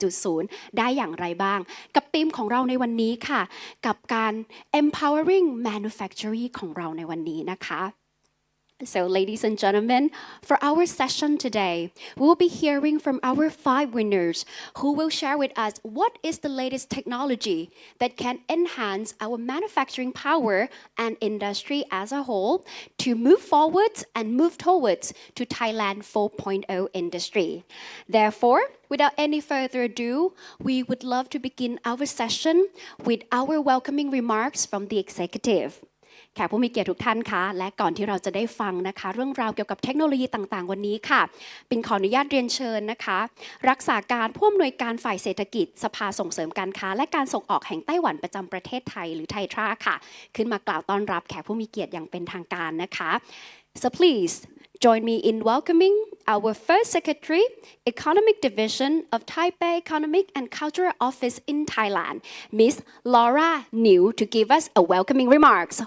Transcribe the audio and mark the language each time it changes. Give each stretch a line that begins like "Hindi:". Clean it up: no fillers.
Thai: 4.0 ได้อย่างไรบ้างกับธีมของเราในวันนี้ค่ะกับการ empowering manufacturing ของเราในวันนี้นะคะ
English: So ladies and gentlemen, for our session today, we will be hearing from our 5 winners who will share with us what is the latest technology that can enhance our manufacturing power and industry as a whole to move forwards and move towards to Thailand 4.0 industry. Therefore, without any further ado, we would love to begin our session with our welcoming remarks from the executive.
Thai: แขกผู้มีเกียรติทุกท่านคะและก่อนที่เราจะได้ฟังนะคะเรื่องราวเกี่ยวกับเทคโนโลยีต่างๆวันนี้ค่ะปิ่นขออนุญาตเรียนเชิญนะคะรักษาการผู้อำนวยการฝ่ายเศรษฐกิจสภาส่งเสริมการค้าและการส่งออกแห่งไต้หวันประจำประเทศไทยหรือไทยทราค่ะขึ้นมากล่าวต้อนรับแขกผู้มีเกียรติอย่างเป็นทางการนะคะ
English: So please Join me in welcoming our first Secretary, Economic Division of Taipei Economic and Cultural Office in Thailand, Miss Laura Niu, to give us a welcoming remarks.